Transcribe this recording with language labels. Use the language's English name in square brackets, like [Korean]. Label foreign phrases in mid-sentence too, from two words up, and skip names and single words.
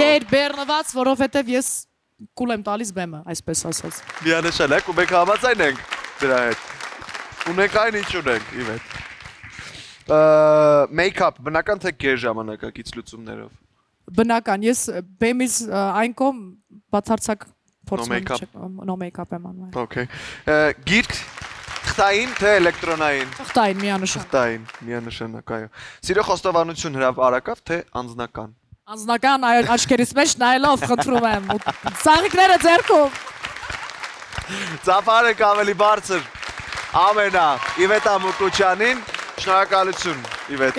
[Armenian] Գերբեռնված, որովհետև ես կուլ եմ տալիս բեմը, այսպես ասած։ Միանշանակ ու մենք համաձայն ենք դրա հետ։ Ունենք այն ինչ ունենք, Իվետ։ Make-up, բնական թե գեր ժամանակակից լուծումներով։ Բնական, ես բեմից այն կողմ բացարձակ փորձում եմ [English] no make-up [Armenian] եմ անում։ Okay։ Գիրք թղթային թե էլեկտրոնային։ Թղթային միանշանակ։ Թղթային միանշանակ, այո։ Սիրո խոստովանություն հրապարակավ թե անձնական։ Անձնական աչքերից մեջ նայելով խնդրում եմ։ Ծաղիկները ձեռքով։ Ծափարը ավելի բարձր։ Ամենա Իվետ Ամուկուչյանին շնորհակալություն Իվետա։